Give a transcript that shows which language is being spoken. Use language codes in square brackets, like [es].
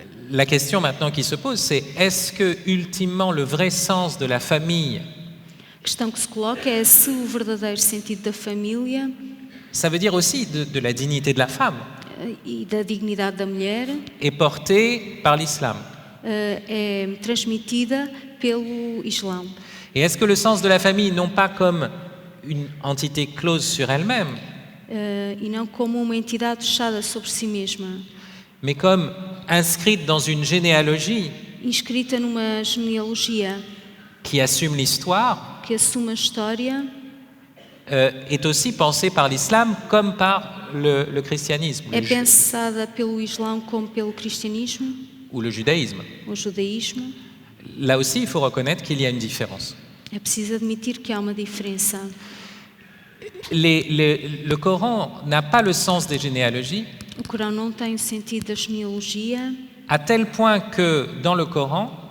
[fr] La question maintenant qui se pose, c'est est-ce que, ultimement, le vrai sens de la famille, [pt] A questão que se coloca é se o verdadeiro sentido da família [fr] ça veut dire aussi de la dignité de la femme, [pt] e da dignidade da mulher [fr] est porté par l'islam? [pt] é transmitida pelo Islão. [fr] Et est-ce que le sens de la famille, non pas comme une entité close sur elle-même, [pt] E não como uma entidade fechada sobre si mesma, [fr] mais comme inscrite dans une généalogie [pt] inscrita numa genealogia [fr] qui assume l'histoire, [pt] que assume a história, [fr] est aussi pensée par l'islam comme par le christianisme [pt] é pensada pelo Islão como pelo cristianismo, [fr] ou le judaïsme. [pt] o judaísmo. [fr] Là aussi, il faut reconnaître qu'il y a une différence. [pt] É preciso admitir que há uma diferença. [fr] Le Coran n'a pas le sens des généalogies, [pt] O Corão não tem o sentido da genealogia, [fr] à tel point que dans le Coran,